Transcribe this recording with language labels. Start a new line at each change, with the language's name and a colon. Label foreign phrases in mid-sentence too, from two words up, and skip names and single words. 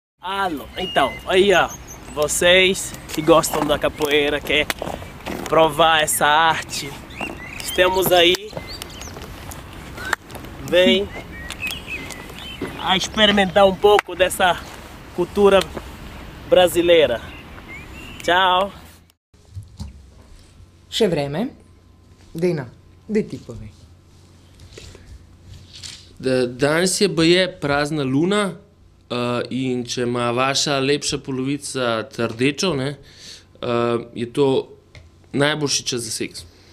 Portuguese: Alô, então, aí ó, vocês que gostam da capoeira, quer provar essa arte, estamos aí, vem a experimentar um pouco dessa cultura brasileira. Tchau!
Slovenian: Še vreme? Dejna, dej ti povej. Danes je baje prazna luna in če ima vaša lepša polovica rdečo, ne, je to najboljši čas za seks.